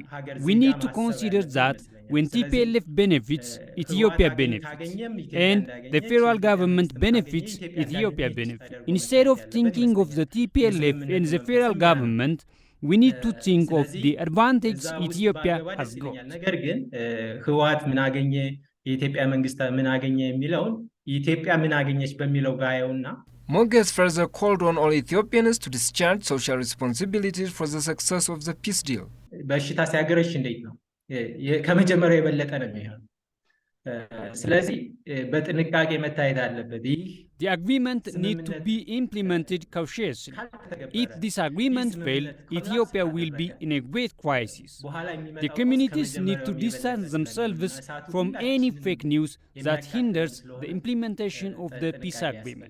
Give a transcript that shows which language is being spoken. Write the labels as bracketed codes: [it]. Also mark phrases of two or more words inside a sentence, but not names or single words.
[en] We need to consider that when TPLF benefits, Ethiopia benefits, and the federal government benefits, Ethiopia benefits. Instead of thinking of the TPLF and the federal government, we need to think of the advantage Ethiopia has got. [am] ነገር ግን ህወሓት ምን አገኘ የኢትዮጵያ መንግስት ምን አገኘ የሚለውን ኢትዮጵያ ምን አገኘች በሚለው ጋየውና [en] Moges further called on all Ethiopians to discharge social responsibilities for the success of the peace deal. [am] በሽታ ሲያገረሽ እንዴት ነው ከመጀመሪያው የበለጠ ነው የሚሆነው ስለዚህ በጥንቃቄ መታየት አለበት [en] The agreement needs to be implemented cautiously. If this agreement fails, Ethiopia will be in a great crisis. The communities need to distance themselves from any fake news that hinders the implementation of the peace agreement.